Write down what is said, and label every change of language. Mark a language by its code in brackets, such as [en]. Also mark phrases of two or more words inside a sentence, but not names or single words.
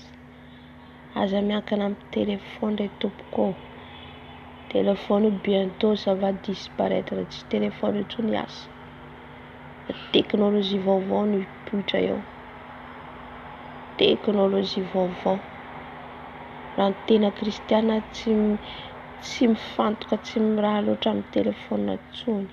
[mg] Aza miankina amin'ny téléphone ndray tompoko. [fr] Téléphone bientôt ça va disparaître. [mg] Tsy téléphone intsony asa. Teknôlôjia vaovao no hipoitra eo. teknôlôjia vaovao. Raha ny tena kristiana tsy mifantoka, tsy miraha loatra amin'ny telefaonina intsony.